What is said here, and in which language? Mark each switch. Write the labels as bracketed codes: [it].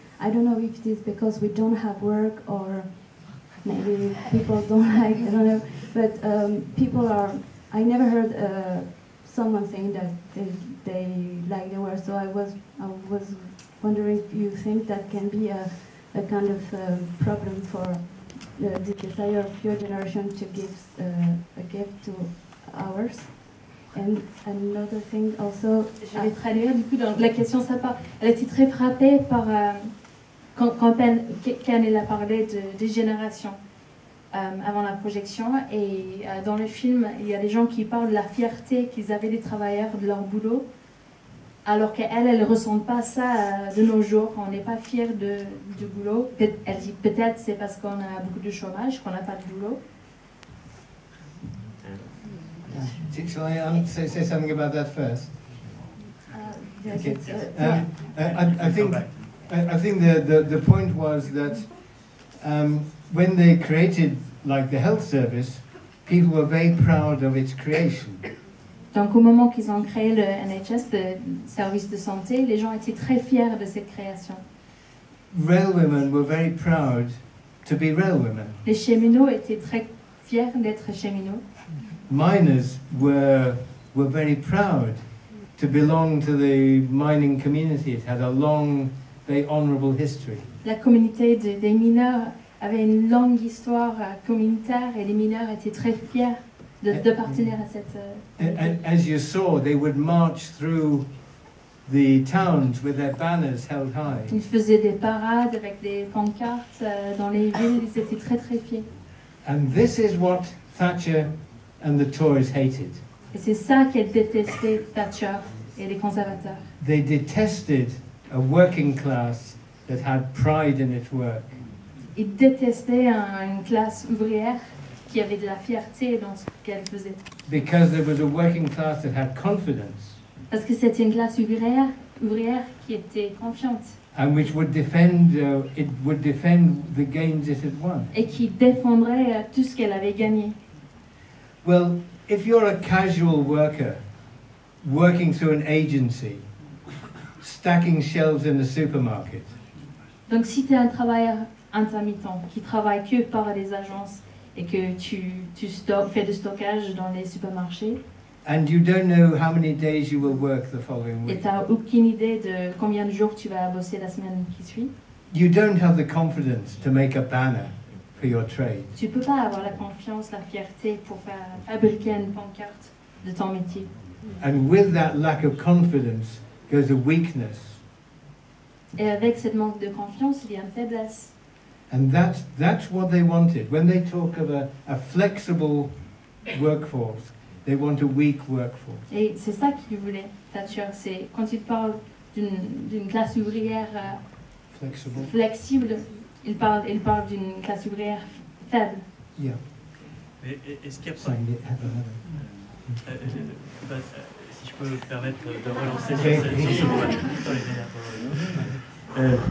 [en] I don't know if it is because we don't have work or maybe people don't like, I don't know, but people are, I never heard someone saying that they like their work, so I was wondering if you think that can be a kind of problem for the desire of your generation to give a gift to ours. And another thing also... [fr] Je vais traduire du coup dans la question Sapa. Elle a été très frappée par quand Ken a parlé des générations avant la projection, et dans le film il y a des gens qui parlent de la fierté qu'ils avaient des travailleurs de leur boulot, alors qu'elle ne ressent pas ça de nos jours. On n'est pas fiers du boulot. Elle dit peut-être c'est parce qu'on a beaucoup de chômage qu'on n'a pas de boulot. [en] Shall I say something about that first? Yes, Okay. yeah. I think the point was that when they created like the health service, people were very proud of its creation. [fr] Donc au moment qu'ils ont créé le NHS, le service de santé, les gens étaient très fiers de cette création. [en] Railwomen were very proud to be railwomen. [fr] Les cheminots étaient très fiers d'être cheminots. [en] Miners were very proud to belong to the mining community. It had a long, very honourable history. [fr] La communauté des mineurs avait une longue histoire communautaire et les mineurs étaient très fiers d'appartenir à cette [en] And as you saw, they would march through the towns with their banners held high. [fr] Ils faisaient des parades avec des pancartes dans les villes, ils étaient très très fiers. [en] And this is what Thatcher and the Tories hated. [fr] Et c'est ça qu'elle détestait, Thatcher et les conservateurs. [en] They detested a working class that had pride in its work. [fr] Ils détestaient une classe ouvrière qui avait de la fierté dans ce qu'elle faisait. [en] Because there was a working class that had confidence [fr] Parce que c'était une classe ouvrière qui était confiante [en] and which would defend the gains it had won. [fr] et qui défendrait tout ce qu'elle avait gagné. [en] Well, if you're a casual worker working through an agency, stacking shelves in the supermarket, [fr] Donc si tu es un travailleur intermittent qui travaille que par les agences et que tu fais du stockage dans les supermarchés [en] and you don't know how many days you will work the following [fr] et [en] week, [fr] tu n'as aucune idée de combien de jours tu vas bosser la semaine qui suit, [en] you don't have the confidence to make a banner for your trade. [fr] tu ne peux pas avoir la confiance, la fierté pour fabriquer une pancarte de ton métier. [en] And with that lack of confidence goes a weakness. [fr] Et avec cette manque de confiance, il y a une faiblesse. [en] And that's what they wanted. When they talk of a flexible workforce, they want a weak workforce. [fr] Et c'est ça qu'il voulait, Thatcher. C'est quand il parle d'une classe ouvrière [en] Flexible? [fr] flexible, il parle d'une classe ouvrière faible. [en] Yeah. [fr] Mais est-ce qu'il y a pas... [en] Sorry, [fr] si je peux me permettre de relancer sur ce point.